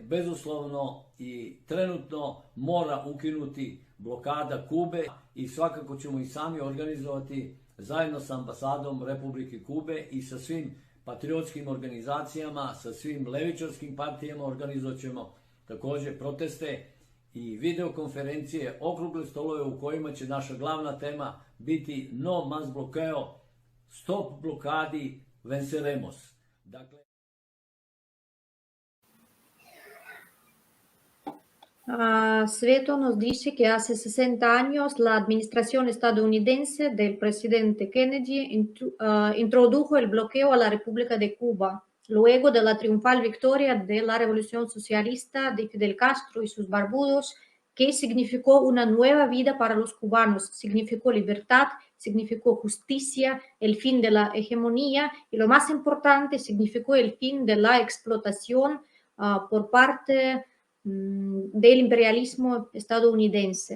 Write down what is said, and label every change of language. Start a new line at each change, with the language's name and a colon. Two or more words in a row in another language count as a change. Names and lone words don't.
Serbian: bezuslovno i trenutno mora ukinuti blokada Kube i svakako ćemo i sami organizovati zajedno sa ambasadom Republike Kube i sa svim patriotskim organizacijama, sa svim levičarskim partijama organizovat ćemo također proteste i videokonferencije, okrugle stolove u kojima će naša glavna tema biti
Spanish: no más bloqueo,
Serbian: stop blokadi, venceremos. Dakle,
Spanish: Sveto nos dice que hace 60 años la administración estadounidense del presidente Kennedy introdujo el bloqueo a la República de Cuba, luego de la triunfal victoria de la Revolución Socialista de Fidel Castro y sus barbudos, que significó una nueva vida para los cubanos, significó libertad, significó justicia, el fin de la hegemonía y lo más importante, significó el fin de la explotación por parte del imperialismo estadounidense.